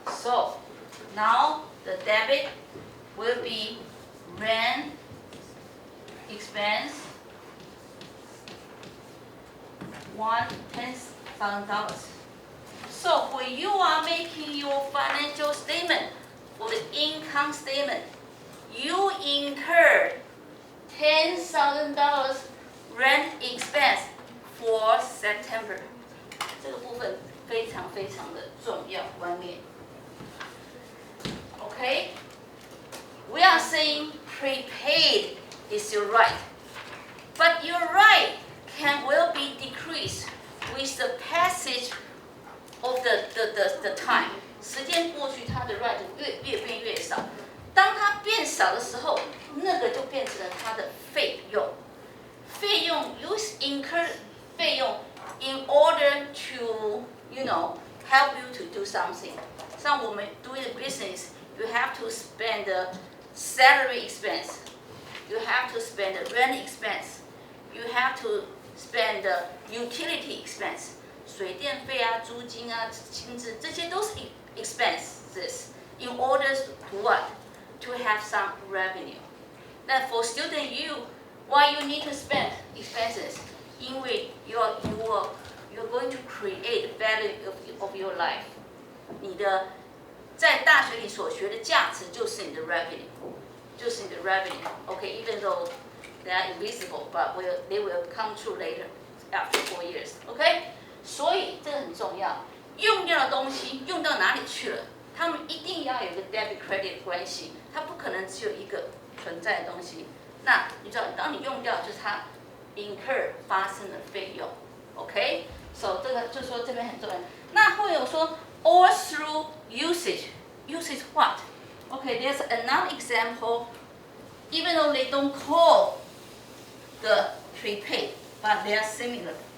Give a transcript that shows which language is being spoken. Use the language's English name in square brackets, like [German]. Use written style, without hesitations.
[English] So now the debit will be rent expense $10,000. So when you are making your financial statement for the income statement, you incurred $10,000 rent expense for September. [Chinese] 这个部分非常非常的重要观念。 [English] Okay? We are saying prepaid is your right, but your right will be decreased with the passage of the time. [Chinese] 时间过去，它的 [English] right [Chinese] 越变越少。当它变少的时候，那个就变成了它的费用。 [English] 费用 you incur 费用 in order to help you to do something. [Chinese] 像我们 [English] doing business, you have to spend the salary expense, you have to spend the rent expense, you have to spend the utility expense. [Chinese] 水电费啊、租金啊、薪资，这些都是 expenses. [English] In order to what? To have some revenue. Then for student why you need to spend expenses? [Chinese] 因为 [English] you're going to create value of your life. [Chinese] 你的在大学里所学的价值就是你的 revenue, 就是你的 revenue. [English] Okay, even though they are invisible, but they will come true later after 4 years. Okay? [Chinese] 所以这个很重要，用掉的东西用到哪里去了？他们一定要有一个 debit credit 关系，它不可能只有一个存在的东西。那你知道，当你用掉，就是它 incur 发生的费用。 OK， so 这个就说这边很重要。那会有说 [English] all through usage what? Okay, there's another example. Even though they don't call the prepaid, but they are similar.